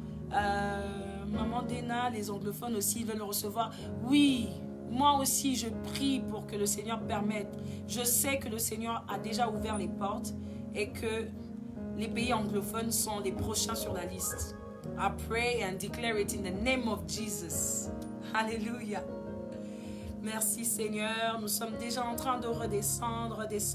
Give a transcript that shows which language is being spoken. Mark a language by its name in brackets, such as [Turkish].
[French] Maman Dena, les anglophones aussi veulent le recevoir. Oui, moi aussi je prie pour que le Seigneur permette. Je sais que le Seigneur a déjà ouvert les portes et que les pays anglophones sont les prochains sur la liste. [English] I pray and declare it in the name of Jesus. [French] Alléluia. Merci Seigneur. Nous sommes déjà en train de redescendre.